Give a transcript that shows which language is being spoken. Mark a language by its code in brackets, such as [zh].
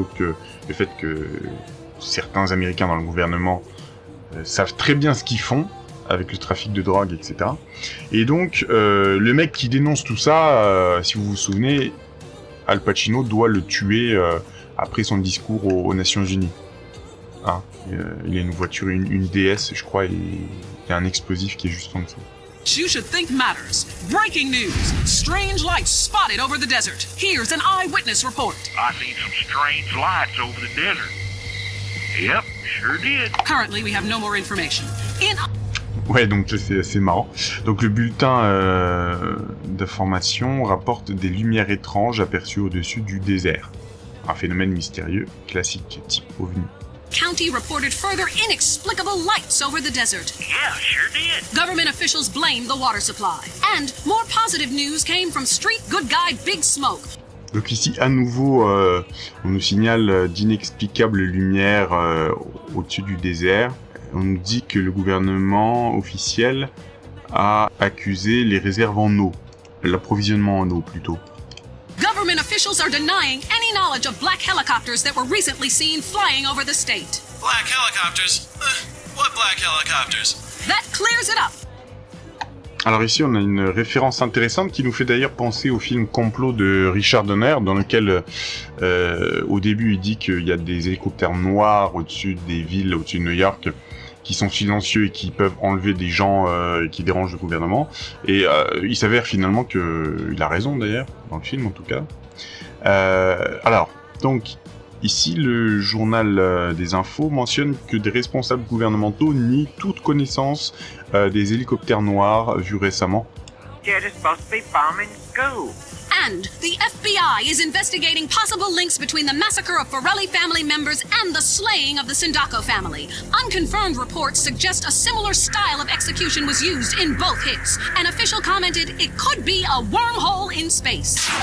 [fr] Donc le fait que certains Américains dans le gouvernement savent très bien ce qu'ils font avec le trafic de drogue, etc. Et donc le mec qui dénonce tout ça, si vous vous souvenez, Al Pacino doit le tuer après son discours aux Nations Unies. Hein, il a une voiture, une DS, je crois, et il y a un explosif qui est juste en dessous. [en] You should think matters. Breaking news. Strange lights spotted over the desert. Here's an eyewitness report. I seen some strange lights over the desert. Yep, sure did. Currently, we have no more information. [fr] Ouais, donc c'est assez marrant. Donc le bulletin d'information rapporte des lumières étranges aperçues au-dessus du désert. Un phénomène mystérieux, classique, type OVNI. [en] County reported further inexplicable lights over the desert. Yeah, sure did. Government officials blamed the water supply. And more positive news came from street good guy Big Smoke. [fr] Donc ici, à nouveau, on nous signale d'inexplicables lumières au-dessus du désert. On nous dit que le gouvernement officiel a accusé les réserves en eau, l'approvisionnement en eau plutôt. [en] Government officials are denying any knowledge of black helicopters that were recently seen flying over the state. Black helicopters? What black helicopters? That clears it up. [fr] Alors ici, on a une référence intéressante qui nous fait d'ailleurs penser au film Complot de Richard Donner, dans lequel, au début, il dit qu'il y a des hélicoptères noirs au-dessus des villes, au-dessus de New York, qui sont silencieux et qui peuvent enlever des gens qui dérangent le gouvernement. Et il s'avère finalement qu'il a raison d'ailleurs, dans le film en tout cas. Alors, donc, ici le journal des infos mentionne que des responsables gouvernementaux nient toute connaissance des hélicoptères noirs vus récemment. [en] They're supposed to be bombing schools. And the FBI is investigating possible links between the massacre of Forelli family members and the slaying of the Sindaco family. Unconfirmed reports suggest a similar style of execution was used in both hits. An official commented it could be a wormhole in space.